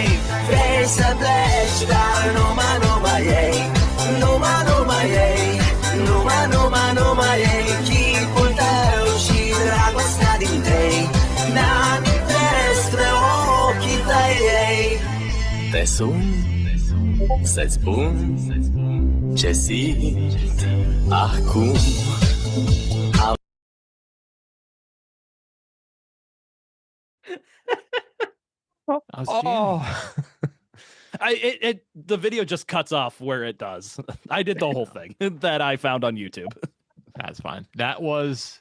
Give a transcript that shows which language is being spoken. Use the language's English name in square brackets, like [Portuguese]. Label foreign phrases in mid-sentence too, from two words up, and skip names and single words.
[Romanian] Vrei să pleci, dar numai ei, numai ei, numai ei, chipul tău și dragostea din tei, mi-amintesc de ochii tăi, ei. Te sun să-ți spun ce simt acum. [English] I was jamming. The video just cuts off where it does. I did the whole thing that I found on YouTube. That's fine. That was